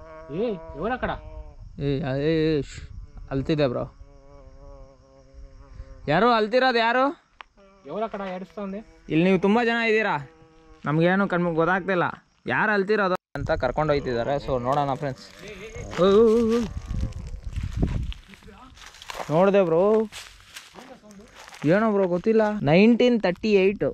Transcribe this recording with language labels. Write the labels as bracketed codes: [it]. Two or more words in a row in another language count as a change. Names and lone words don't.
[te] ఎవరక్కడ [kn] ಅಲ್ತಿದೆ ಬ್ರೋ. ಯಾರು ಅಲ್ತಿರೋದು ಯಾರು? [te] ఎవరక్కడ ఏడుస్తుంది? [kn] ಇಲ್ಲಿ ನೀವು ತುಂಬ ಜನ ಇದ್ದೀರಾ, ನಮಗೇನು ಗೊತ್ತಾಗ್ತಿಲ್ಲ ಯಾರು ಅಲ್ತಿರೋದು ಅಂತ ಕರ್ಕೊಂಡು ಹೋಗ್ತಿದ್ದಾರೆ. ಸೊ ನೋಡೋಣ ಫ್ರೆಂಡ್ಸ್. ನೋಡಿದೆ ಬ್ರೋ, ಏನೋ ಬ್ರೋ ಗೊತ್ತಿಲ್ಲ. 1938